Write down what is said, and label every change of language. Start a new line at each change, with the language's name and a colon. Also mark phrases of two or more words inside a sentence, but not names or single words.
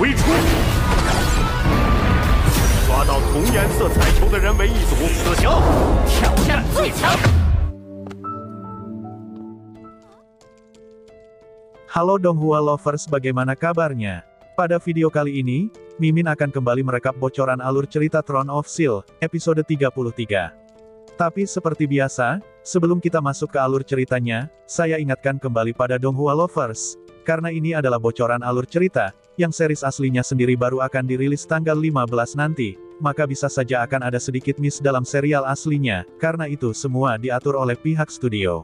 Chinese: 抓到同颜色彩球的人为一组，死刑。挑战最强。
Indonesian: Halo Donghua Lovers, bagaimana kabarnya? Pada video kali ini, Mimin akan kembali merekap bocoran alur cerita Throne of Steel, episode 33. Tapi seperti biasa, sebelum kita masuk ke alur ceritanya, saya ingatkan kembali pada Donghua Lovers, karena ini adalah bocoran alur cerita, yang series aslinya sendiri baru akan dirilis tanggal 15 nanti, maka bisa saja akan ada sedikit miss dalam serial aslinya, karena itu semua diatur oleh pihak studio.